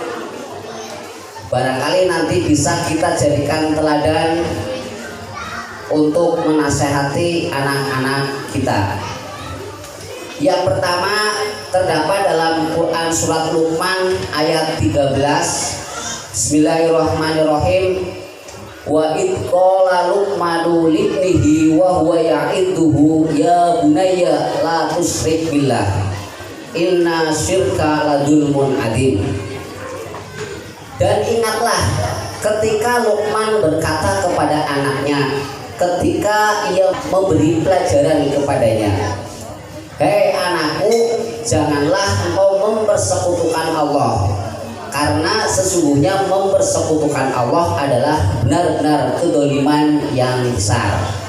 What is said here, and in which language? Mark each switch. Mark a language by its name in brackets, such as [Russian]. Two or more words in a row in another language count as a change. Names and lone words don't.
[Indonesian] Barangkali nanti bisa kita jadikan teladan untuk menasehati anak-anak kita. Yang pertama terdapat dalam Quran surat Luqman ayat 13. Bismillahirrahmanirrahim. [Arabic] وإذ قال لقمان لابنه وهو يعظه يا بني لا تشرك بالله إن الشرك لظلم عظيم. [Indonesian] Dan ingatlah ketika Luqman berkata kepada anaknya ketika ia memberi pelajaran kepadanya, hei anakku, janganlah engkau mempersekutukan Allah, karena sesungguhnya mempersekutukan Allah adalah benar-benar kedzaliman yang besar.